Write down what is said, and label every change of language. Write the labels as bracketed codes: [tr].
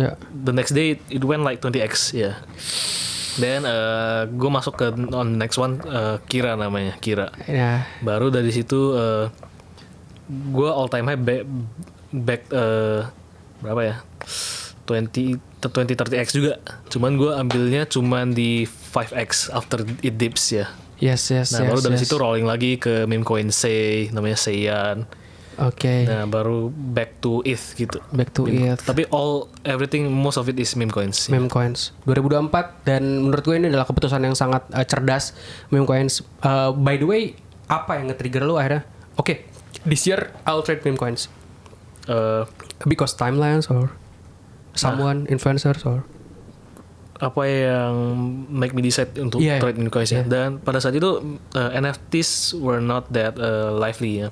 [en] The next day it went like 20x ya. [id] Then gue masuk ke [en] on next one, [id] Kira namanya, Kira. Baru dari situ gue all time high back berapa ya? 20-30x juga. Cuman gue ambilnya cuman di 5x [en] after it dips [id] ya. [en] Yes. [id] Nah, baru dari situ rolling lagi ke meme coin Sei, namanya Seiyan. Nah, baru back to ETH gitu. ETH. [en] Tapi everything, most of it is meme coins. Meme coins. [id] 2024, dan menurut gue ini adalah keputusan yang sangat cerdas, meme coins. By the way, apa yang nge-trigger lu akhirnya? [en] This year I'll trade meme coins. Because timelines or someone, influencers or [id] apa yang [en] make me decide [id] untuk trade meme coins ya. Dan pada saat itu [en] NFTs were not that lively ya.